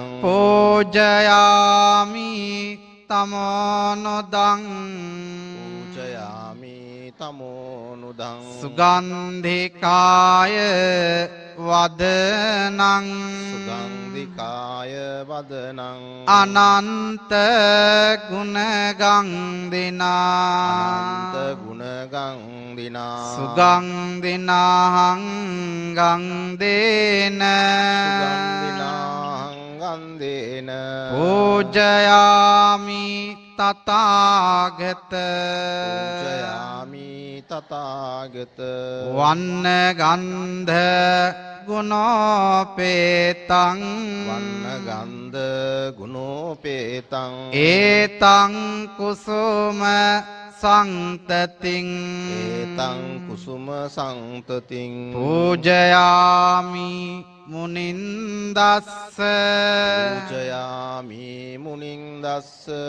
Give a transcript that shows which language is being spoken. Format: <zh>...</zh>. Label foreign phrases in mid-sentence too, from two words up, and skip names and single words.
<pi>පූජයාමි තමෝනුදං පූජයාමි තමෝනුදං සුගන්ධිකාය වදනං සුගන්ධිකාය වදනං අනන්ත ගුණගන්ධිනා අනන්ත ගුණගං දිනා සුගන්ධිනාහං ගන්ධේන සුගන්ධිනාහං ගන්ධේන පූජයාමි තථාගත පූජයාමි තථාගත වන්න ගන්ධ ගුණෝපේතං වන්න ගන්ධ ගුණෝපේතං ඒතං කුසුම සංතතින් ඒතං කුසුම සංතතින් පූජයාමි මුනින්දස්ස පූජයාමි මුනින්දස්ස</pi>